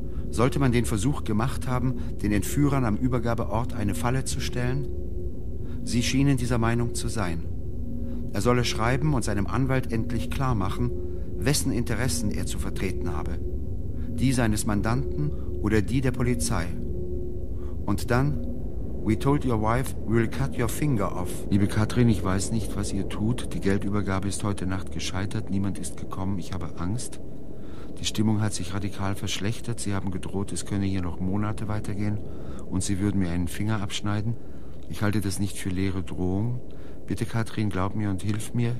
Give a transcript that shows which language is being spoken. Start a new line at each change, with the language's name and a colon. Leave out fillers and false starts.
German: Sollte man den Versuch gemacht haben, den Entführern am Übergabeort eine Falle zu stellen? Sie schienen dieser Meinung zu sein. Er solle schreiben und seinem Anwalt endlich klar machen, wessen Interessen er zu vertreten habe. Die seines Mandanten oder die der Polizei. Und dann,
English: we told your wife, we'll cut your finger off.
German: Liebe Katrin, ich weiß nicht, was ihr tut. Die Geldübergabe ist heute Nacht gescheitert. Niemand ist gekommen. Ich habe Angst. Die Stimmung hat sich radikal verschlechtert. Sie haben gedroht, es könne hier noch Monate weitergehen und Sie würden mir einen Finger abschneiden. Ich halte das nicht für leere Drohung. Bitte, Katrin, glaub mir und hilf mir.